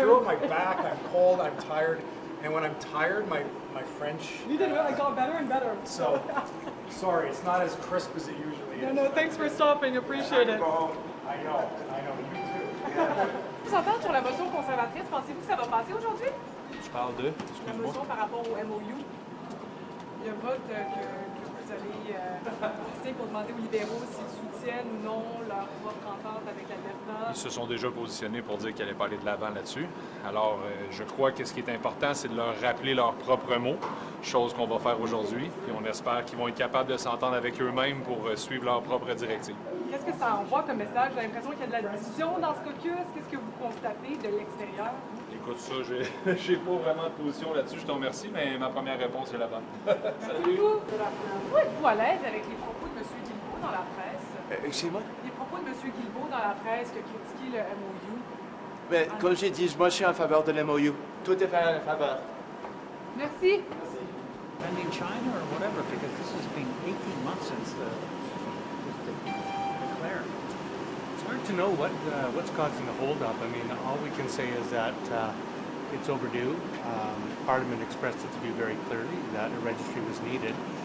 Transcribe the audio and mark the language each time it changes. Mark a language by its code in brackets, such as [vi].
[en] feel my back, I'm cold, I'm tired. And when I'm tired, my French... You did it. I got better and better. So, sorry, it's not as crisp as it usually is. No, thanks for stopping. Appreciate it. I know, you too. [fr] Vous entendre sur la motion conservatrice, pensez-vous que ça va passer aujourd'hui? Je parle de... La motion par rapport au MOU. Le vote que vous allez pousser pour demander aux libéraux s'ils soutiennent ou non leur propre entente avec l'Alberta? Ils se sont déjà positionnés pour dire qu'ils n'allaient pas aller de l'avant là-dessus. Alors, je crois que ce qui est important, c'est de leur rappeler leurs propres mots, chose qu'on va faire aujourd'hui. Puis on espère qu'ils vont être capables de s'entendre avec eux-mêmes pour suivre leurs propres directives. Qu'est-ce que ça envoie comme message? J'ai l'impression qu'il y a de la division dans ce caucus. Qu'est-ce que vous constatez de l'extérieur? Écoute, ça, j'ai pas vraiment de position là-dessus, je te remercie, mais ma première réponse est la bonne. Salut! Vous êtes-vous à l'aise avec les propos de M. Guilbeault dans la presse? Excusez-moi? Les propos de M. Guilbeault dans la presse qui a critiqué le MOU. Mais comme j'ai dit, moi je suis en faveur de l'MOU. Tout est fait en faveur. Merci. [en] Defending China or whatever, because this has been 18 months since the declare. It's hard to know what's causing the holdup. I mean, all we can say is that it's overdue. Parliament expressed it to be very clearly that a registry was needed.